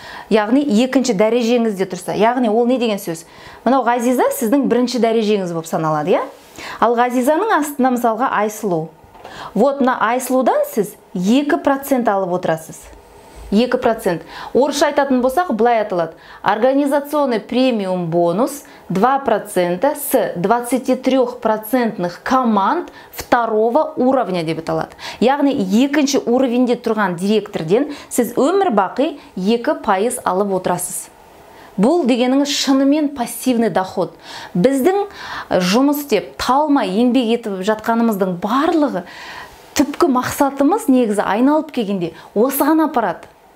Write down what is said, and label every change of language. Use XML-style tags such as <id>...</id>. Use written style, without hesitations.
<kk>Яғни екінші дәрежеңізде тұрса. Яғни ол не деген сөз? Мынау Ғазиза сіздің бірінші дәрежеңіз болып саналады, я? Ал Ғазизаның астына мысалға Айсұлу. Вот на Айсұлудан сіз 2% алып отырасыз. 2%. Орысша айтатын болсақ, былай аталады.</kk> <ru>Организационный премиум бонус 2% с 23% команд второго уровня</ru> <kk>деп аталады. Яғни екінші уровенде тұрған директорден сіз өмір бақи 2% алып отырасыз. Бұл дегеніңіз шынымен пассивный доход. Біздің жұмыс деп талмай еңбек етіп жатқанымыздың барлығы түпкі мақсатымыз негізі айналып келгенде осыған апарады.</kk>